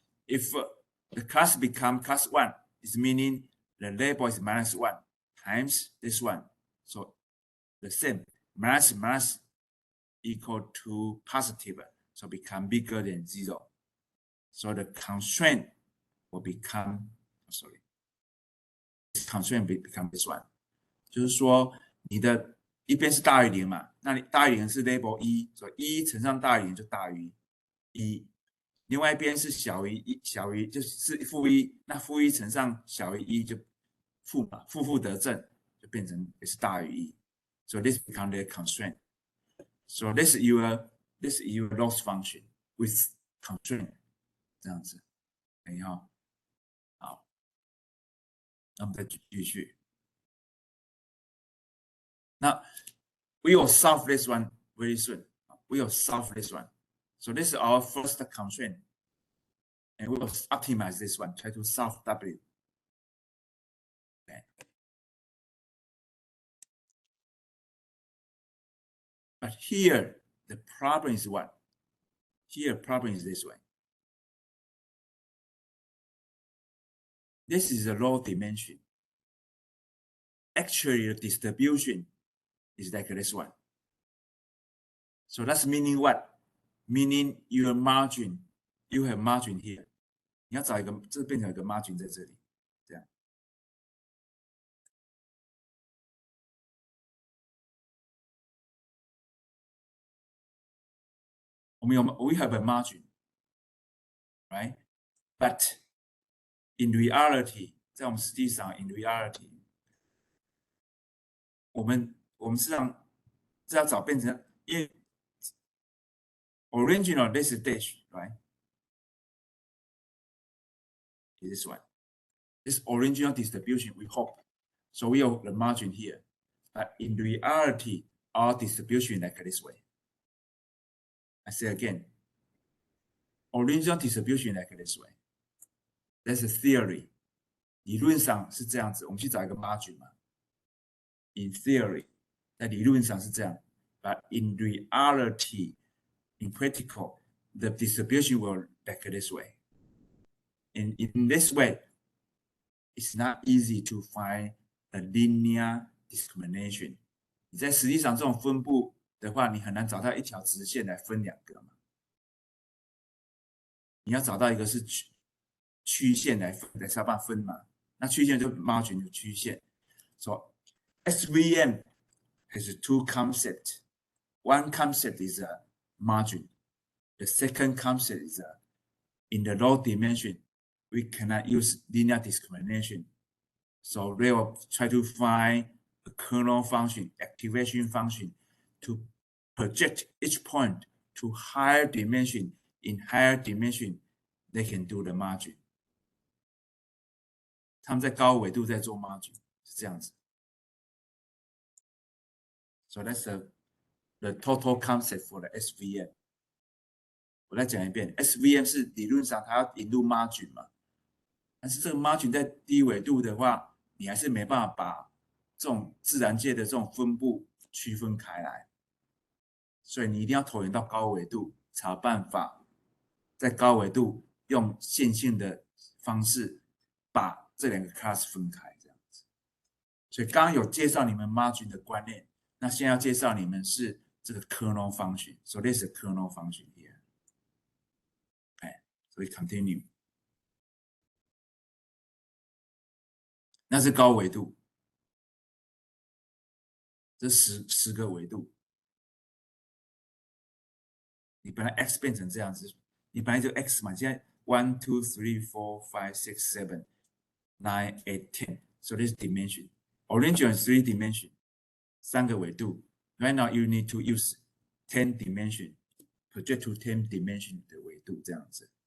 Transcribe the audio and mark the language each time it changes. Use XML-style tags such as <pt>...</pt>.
<en>If the class become class 1, is meaning the label is -1 times this one. So the same, minus equal to positive, so become bigger than 0. So the constraint will become, sorry, this constraint become this one.</en> <zh>就是说你的一边是大于0嘛，那你大于0是 label 1，所以1乘上大于0就大于1。另外一边是小于1，就是负1，那负1乘上小于1就负嘛，负得正，就变成也是大于1。</zh> <en>So this become the constraint. So this is your loss function with constraint.</en> <zh>这样子，可以哈。好，那我们再继续。</zh> <en>Now we will solve this one very soon. We will solve this one. So this is our first constraint. And we will optimize this one, try to solve W. Okay. But here, the problem is what? Here, problem is this way. This is a low dimension. Actually, the distribution is like this one. So that's meaning what? Meaning your margin, you have margin here.</en> <zh>你要找一个，这变成一个 margin 在这里，这样。</zh> <en>we have a margin, right? But in reality,</en> <zh>在我们实际上</zh> <en>in reality，</en> <zh>我们实际上是要找变成，因为</zh> <en>original this is dash, right? This one. This original distribution, we hope. So we have the margin here. But in reality, our distribution like this way. I say again, original distribution like this way. That's a theory.</en> <zh>理论上是这样子，我们去找一个 margin 嘛。</zh> <en>In theory,</en> <zh>在理论上是这样。</zh> <en>But in reality, in practical, the distribution will like this way. In this way, it's not easy to find a linear discrimination.</en> <zh>你在实际上这种分布的话，你很难找到一条直线来分两个嘛。你要找到一个是曲线来才把它分嘛。那曲线就 margin 的曲线。</zh> <en>So SVM has two concepts. One concept is a margin. The second concept is in the low dimension, we cannot use linear discrimination. So they will try to find a kernel function, activation function, to project each point to higher dimension. In higher dimension, they can do the margin.</en> <zh>他们在高纬度在做 margin 是这样子。</zh> <en>So that's the total concept for the SVM.</en> <zh>我再讲一遍 ，SVM 是理论上它要引入 margin 嘛，但是这个 margin 在低纬度的话，你还是没办法把这种自然界的这种分布区分开来，所以你一定要投影到高纬度，才有办法在高纬度用线性的方式把这两个 class 分开，这样子。所以刚刚有介绍你们 margin 的观念，那现在要介绍你们是这个 kernel function，</zh> <en>so this is a kernel function here。</en> <zh>所以 continue， 那是高纬度，这10个纬度。你本来 x 变成这样子，你本来就 x 嘛，现在</zh> <en>1 2 3 4 5 6 7 9 8 10 so this dimension original is 3 dimension</en> <zh>3个纬度</zh> <en>right now you need to use 10 dimension project to 10 dimension</en> <zh>的纬度这样子。</zh>